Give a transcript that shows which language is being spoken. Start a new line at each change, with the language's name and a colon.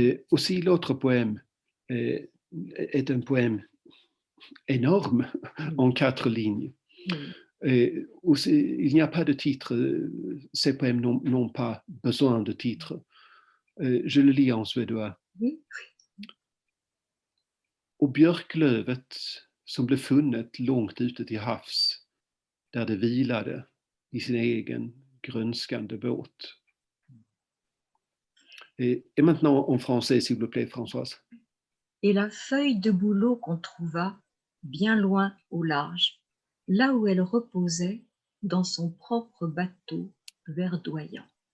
French: Aussi, l'autre poème est un poème énorme en 4 lignes. Aussi, il n'y a pas de titre. Ces poèmes n'ont pas besoin de titre. Je le lis en suédois.
Swedish: Och björklövet som blev funnet långt ute till havs, där det vilade i sin egen grönskande båt.
French: Et maintenant en français, s'il vous plaît, Françoise. Et la feuille de bouleau qu'on trouva bien loin au large, là où elle reposait dans son propre bateau verdoyant.